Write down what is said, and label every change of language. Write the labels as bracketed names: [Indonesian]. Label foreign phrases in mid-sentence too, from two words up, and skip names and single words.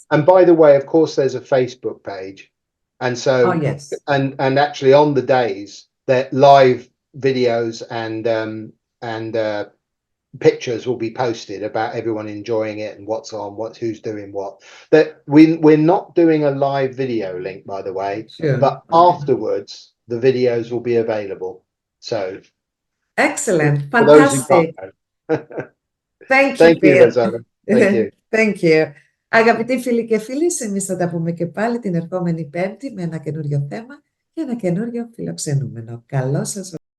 [English] And by the way, of course, there's a Facebook page. And so, and actually on the days, that live videos and pictures will be posted about everyone enjoying it and what's on, who's doing what. That we're not doing a live video link, by the way, Sure. but afterwards the videos will be available. So Excellent. for those who Fantastic. can't know. Thank you, Thank you, Phil. Rosanna. Thank you. Thank you. [Greek] Αγαπητοί φίλοι και φίλες, εμείς θα τα πούμε και πάλι την ερχόμενη Πέμπτη με ένα καινούριο θέμα και ένα καινούριο φιλοξενούμενο. Καλό σας